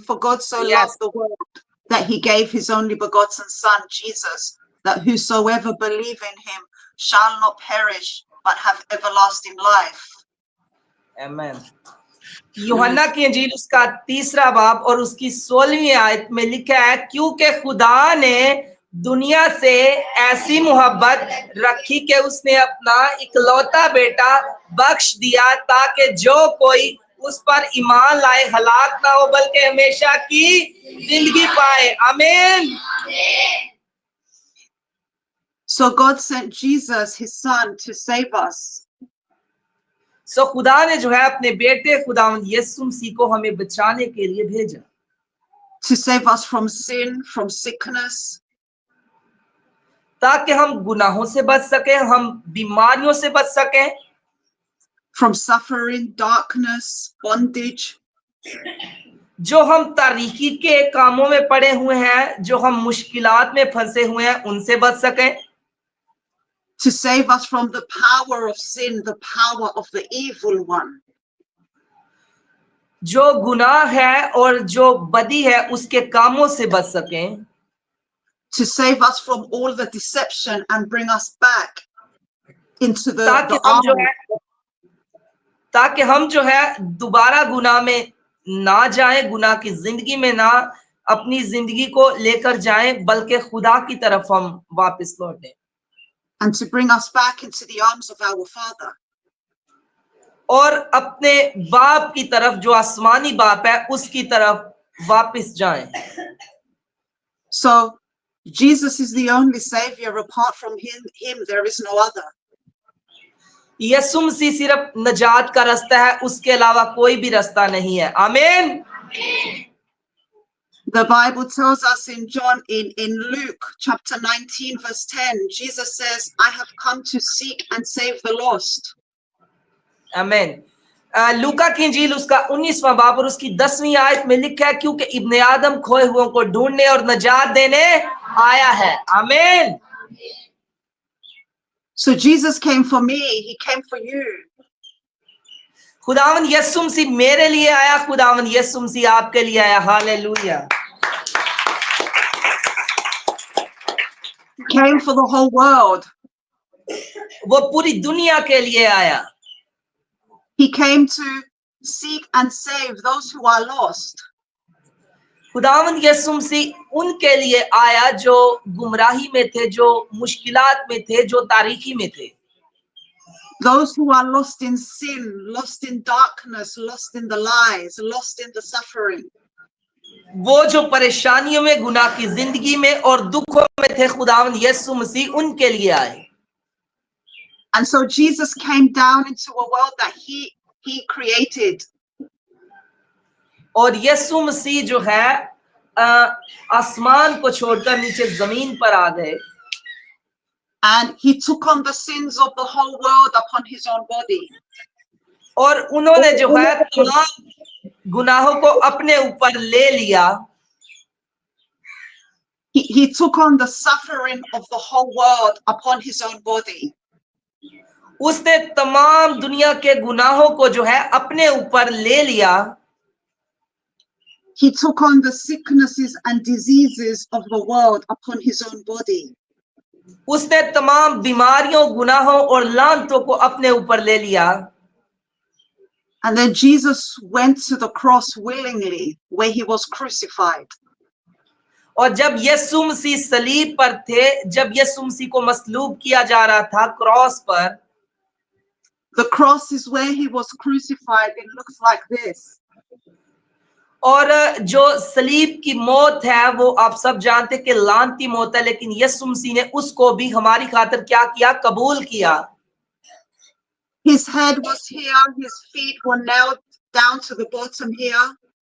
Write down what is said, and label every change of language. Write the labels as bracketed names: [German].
[English] For God so loved the world that he gave his only begotten son, Jesus, that whosoever believe in him shall not perish, but have everlasting life. Amen. [Hindi] यूहन्ना की इंजील उसका 3 बाब और उसकी 16वीं आयत में लिखा है, क्योंकि खुदा ने दुनिया से ऐसी मोहब्बत रखी कि उसने अपना इकलौता बेटा बख्श दिया ताकि जो कोई उस पर ईमान लाए हलाक ना हो बल्कि हमेशा की जिंदगी पाए. आमीन. [English] So God sent Jesus, his son, to save us. [Hindi] सो खुदा ने जो है अपने बेटे खुदावंद यीशु मसीह को हमें बचाने के लिए भेजा. [English] To save us from sin, from sickness. [Hindi] ताकि हम गुनाहों से बच सकें, हम बीमारियों से बच सकें, [English] from suffering, darkness, bondage, [Hindi] जो हम तारीकी के कामों में पड़े हुए हैं, जो हम मुश्किलात में फंसे हुए हैं, उनसे बच सकें, [English] to save us from the power of sin, the power of the evil one, [Hindi] जो गुनाह है और जो बदी है उसके कामों से बच सकें, [English] to save us from all the deception and bring us back into the [Hindi] ताकि हम जो है दोबारा गुनाह में ना जाएं, गुनाह की जिंदगी में ना अपनी जिंदगी को लेकर जाएं, बल्कि खुदा की तरफ हम वापस लौटें, [English] and to bring us back into the arms of our Father. [Hindi] और अपने बाप की तरफ, जो आसमानी बाप है, उसकी तरफ वापस जाएं। [English] So Jesus is the only savior. Apart from him there is no other. [Hindi] यीशु मसीह सिर्फ नजात का रास्ता है, उसके अलावा कोई भी रास्ता नहीं है। आमीन। [English] The Bible tells us in Luke chapter 19 verse 10, Jesus says, I have come to seek and save the lost. [Hindi] आमीन। लूका की इंजील उसका 19वां बाब और उसकी 10वीं आयत में लिखा है, क्योंकि इब्ने आदम खोए हुओं को ढूंढने और नजात देने आया है। आमीन। [English] So Jesus came for me, he came for you. [Hindi] खुदावन यीशु मसीह मेरे लिए आया, खुदावन यीशु मसीह आपके लिए आया। Hallelujah. [English] He came for the whole world. [Hindi] वो पूरी दुनिया के लिए आया। [English] He came to seek and save those who are lost. [Hindi] खुदावंद यीशु मसीह उनके लिए आया जो गुमराही में थे, जो मुश्किलात में थे, जो तारीकी में थे। [English] Those who are lost in sin, lost in darkness, lost in the lies, lost in the suffering. [Hindi] वो जो परेशानियों में, गुनाह की जिंदगी में और दुखों में थे, खुदावंद यीशु मसीह उनके लिए आए। [English] And so Jesus came down into a world that he created. [Hindi] और यीशु मसीह जो है आसमान को छोड़कर नीचे जमीन पर आ गए। [English] And he took on the sins of the whole world upon his own body. [Hindi] और उन्होंने जो है तमाम गुनाहों को अपने ऊपर ले लिया। [English] He took on the suffering of the whole world upon his own body. [Hindi] उसने तमाम दुनिया के गुनाहों को जो है अपने ऊपर ले लिया। [English] He took on the sicknesses and diseases of the world upon his own body. [Hindi] उसने तमाम बीमारियों, गुनाहों और लानतों को अपने ऊपर ले लिया। [English] And then Jesus went to the cross willingly, where he was crucified. [Hindi] और जब यीशु मसीह सलीब पर थे, जब यीशु मसीह को मसलूब किया जा रहा था क्रॉस पर, [English] the cross is where he was crucified. It looks like this. [Hindi] और जो सलीब की मौत है वो आप सब जानते कि लानती मौत है, लेकिन यीशु मसीह ने उसको भी हमारी खातिर क्या किया? कबूल किया। [English] His head was here, his feet were nailed down to the bottom here.